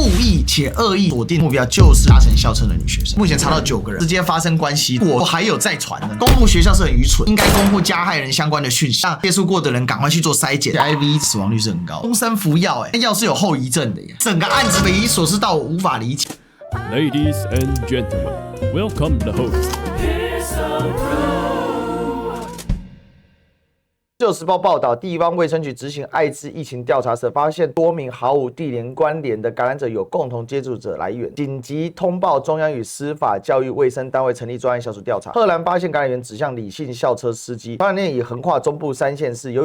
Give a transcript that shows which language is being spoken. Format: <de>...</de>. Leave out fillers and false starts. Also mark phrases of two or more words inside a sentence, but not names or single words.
<zh>故意且惡意鎖定目標就是搭乘校車的女學生。目前查到9個人直接發生關係，我還有在傳呢。公布學校是很愚蠢，應該公布加害人相關的訊息，讓接觸過的人趕快去做篩檢。HIV 死亡率是很高，終身服藥，药是有後遺症的耶。整個案子匪夷所思到我無法理解。</zh> <en>Ladies and gentlemen, welcome the host.</en> <zh>自由時報報道，地方衛生局執行艾滋疫情調查時，發現多名毫無地缘關聯的感染者有共同接觸者來源，緊急通報中央與司法教育衛生單位成立專案小組調查。赫然發現感染源指向李姓校車司機，傳染鏈已橫跨中部3縣市。</zh>